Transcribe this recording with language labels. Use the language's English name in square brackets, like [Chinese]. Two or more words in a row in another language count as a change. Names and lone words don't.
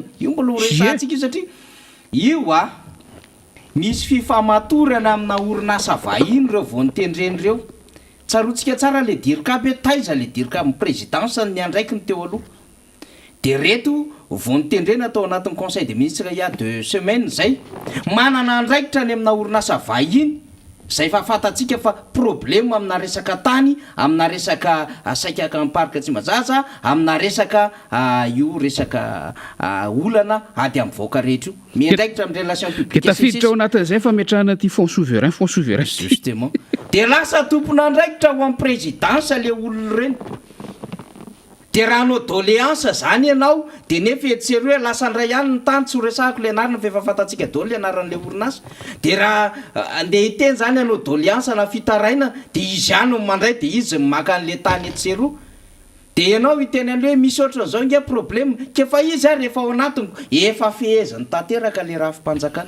[Malagasy] Io mbola resantsika io satria io misy fifamatorana amina orinasa vahiny reo vao nitendreny reo. Tsarotsika tsara le dirikaby taiza le dirikaby présidence ny andraikiny teo aloha. Dia reto vao nitendrena atao anatin'ny [French] conseil des ministres il y a 2 semaines [Malagasy] zay, manana andraikitra ny amina orinasa vahiny zay fa fantatsika fa problème amina resaka tany, amina resaka saika parc Tsimbazaza, amina resaka resaka olana ady amin'ny vahoaka rehetra io. Miandraikitra amin'ny [French] relation publique. [Malagasy] Dia tafiditra ao anatin'izay fa metrahana ty [French] fonds souverain. [Malagasy] Justement. Dia lasa tompona andraikitra ho amin'ny présidence le olona ireny. de raha nao doléansa zany ianao de nefa etsery hoe lasa ndray ihany ny tany tsy ho resahako le anarana fa efa fantatsika dolo le anaran'le orinasa de raha andeha hiteny zany anao doléansa na fitaraina de izy ihany no mandray de izy maka an'le tany etseroa de ianao hiteny an'le hoe misy ohatran'izao nge problème kefa izy ary rehefa ao anatiny efa fehezany tanteraka le raha fimpanjakana